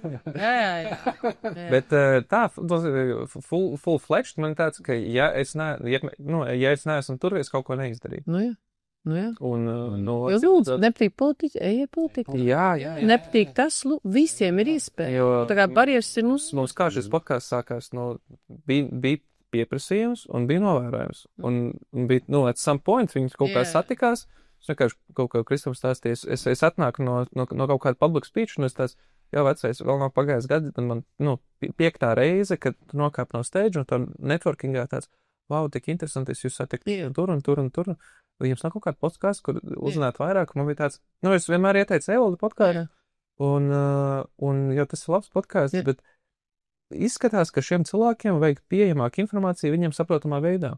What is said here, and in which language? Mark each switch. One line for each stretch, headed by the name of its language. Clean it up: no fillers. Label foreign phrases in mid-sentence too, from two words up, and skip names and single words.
Latvian: Bet tā, full-fledged man tāds, ka ja es neesmu tur, es kaut ko neizdarīju. Nu jā. Un, lūdzu, nepatīk politika, ejiet politika. Jā. Nepatīk tas, visiem ir iespēja. Tā kā barjeras ir mums kā šis podcasts sākās, bija pieprasījums un bija novērojums. Un bija,
English: at some point
Latvian: viņi kaut kā satikās, es vienkārši kaut kā Kristam stāstīju, es atnāku no kaut kāda
English: public speech,
Latvian: un es tās, jā, vecais, vēl nav pagājis gadi, tad man, 5. reize, kad tu nokāp no stage, un tā networkingā tāds, wow, tik interesanti, es jūs satiku tur un tur un tur. Jums nav kaut kāda podkāsts, kur uzzināt vairāk, man bija tāds, es vienmēr ieteicu Evalda podkāstu, un jau tas ir labs podkāsts, bet izskatās, ka šiem cilvēkiem vajag pieejamāku informāciju viņiem saprotamā veidā.